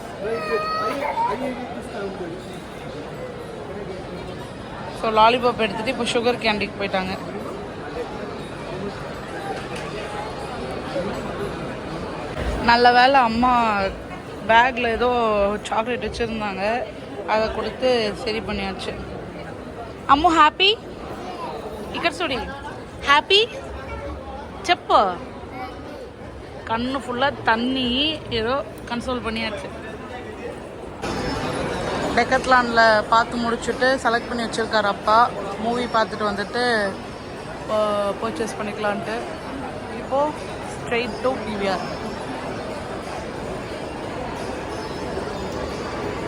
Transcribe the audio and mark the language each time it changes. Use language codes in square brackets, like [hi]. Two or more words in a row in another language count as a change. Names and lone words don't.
[ta] ஸோ லாலிபாப் எடுத்துகிட்டு இப்போ சுகர் கேண்டிக்கு போயிட்டாங்க. நல்ல வேலை அம்மா பேக்கில் ஏதோ சாக்லேட் வச்சுருந்தாங்க, அதை கொடுத்து சரி பண்ணியாச்சு. [te] அம்மு హ్యాపీ ఇక్కడ చూడి హ్యాపీ చెప్పు. [ta] கண்ணு ஃபுல்லாக தண்ணி, ஏதோ கன்சோல் பண்ணியாச்சு. டெக்கத்லானில் பார்த்து முடிச்சுட்டு செலக்ட் பண்ணி வச்சுருக்காரு அப்பா. மூவி பார்த்துட்டு வந்துட்டு பர்ச்சேஸ் பண்ணிக்கலான்ட்டு. இப்போது [en] straight to PVR.